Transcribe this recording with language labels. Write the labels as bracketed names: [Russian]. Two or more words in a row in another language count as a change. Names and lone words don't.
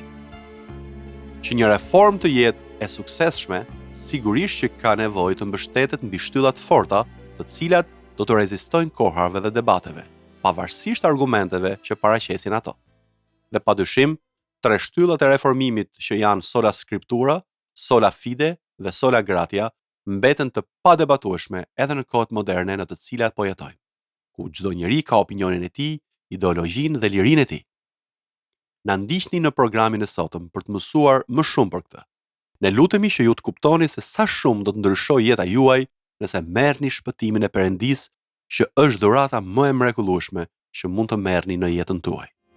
[Albanian] Që një reform të jetë e suksesshme, sigurisht që ka nevojë të mbështetet mbi shtylla të forta, të cilat do të rezistojnë kohrave dhe debateve, pavarësisht argumenteve që paraqesin ato. Dhe padyshim, tre shtyllat e reformimit që janë [Latin] sola scriptura, sola fide [Albanian] dhe [Latin] sola gratia [Albanian] mbeten të padebatueshme edhe në kohët moderne në të cilat po jetojmë, ku çdo njeri ka opinionin e tij, ideologjinë dhe lirinë e tij. Na ndiqni në programin e sotëm për të mësuar më shumë për këtë. Ne lutemi që ju të kuptoni se sa shumë do të ndryshojë jeta juaj nëse merrni shpëtimin e Perëndisë, që është dhurata më e mrekullueshme që mund të merrni në jetën tuaj.